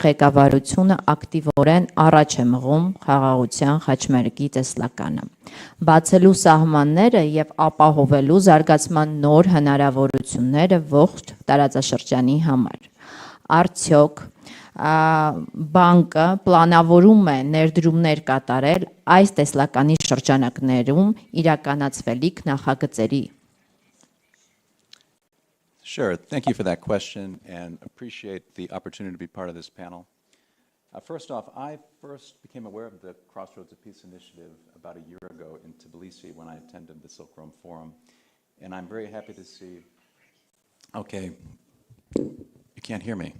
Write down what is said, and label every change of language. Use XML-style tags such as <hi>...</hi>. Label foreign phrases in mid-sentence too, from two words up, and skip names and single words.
<hy>ղեկավարությունը ակտիվորեն առաջ է մղում խաղաղության խաչմերուկի տեսլականը, բացելու սահմանները եւ ապահովելու զարգացման նոր հնարավորությունները ողջ տարածաշրջանի համար։ Արդյոք բանկը պլանավորում է ներդրումներ կատարել այս տեսլականի շրջանակներում իրականացվելիք նախագծերի։</hy> <en>Sure. Thank you for that question and appreciate the opportunity to be part of this panel. First off, I first became aware of the Crossroads of Peace initiative about a year ago in Tbilisi when I attended the Silk Road Forum. And I'm very happy to see, okay, you can't hear me.</en>